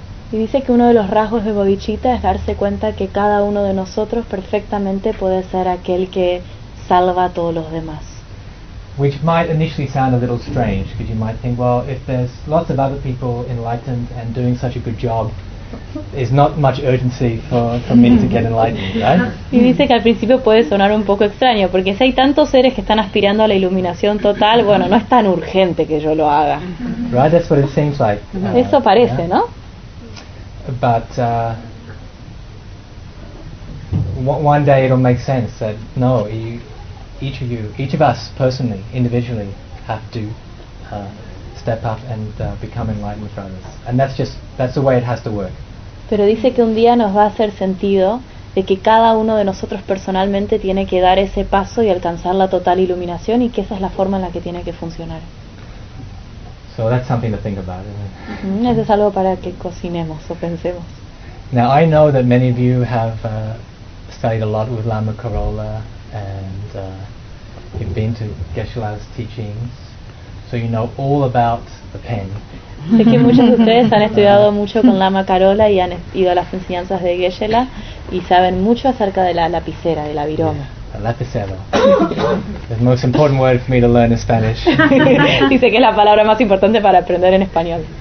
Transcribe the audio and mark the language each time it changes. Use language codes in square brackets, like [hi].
[es] Y dice que uno de los rasgos de bodhicitta es darse cuenta que cada uno de nosotros perfectamente puede ser aquel que salva a todos los demás. [en] Which might initially sound a little strange, because you might think, well, if there's lots of other people enlightened and doing such a good job, there's not much urgency for me to get enlightened, right? [es] Y dice que al principio puede sonar un poco extraño, porque si hay tantos seres que están aspirando a la iluminación total, bueno, no es tan urgente que yo lo haga. [en] Right, that's what it seems like. [es] Eso parece, yeah? ¿No? [en] But one day it'll make sense that no, each of us personally, individually, have to step up and become enlightened for others, and that's the way it has to work. [es] Pero dice que un día nos va a hacer sentido de que cada uno de nosotros personalmente tiene que dar ese paso y alcanzar la total iluminación, y que esa es la forma en la que tiene que funcionar. [en] So that's something to think about, isn't it? [es] Eso es algo para que cocinemos o pensemos. [en] Now I know that many of you have studied a lot with Lama Karola and you've been to Geshe Lama's teachings, so you know all about the pen. [es] Sé que muchos de ustedes han estudiado mucho con Lama Karola y han ido a las enseñanzas de Geshe Lama y saben mucho acerca de la lapicera, de la viroma. [en] Yeah. [es] Lapicero. [en] The most important word for me to learn in Spanish. [es] Dice que es la palabra más importante para aprender en español.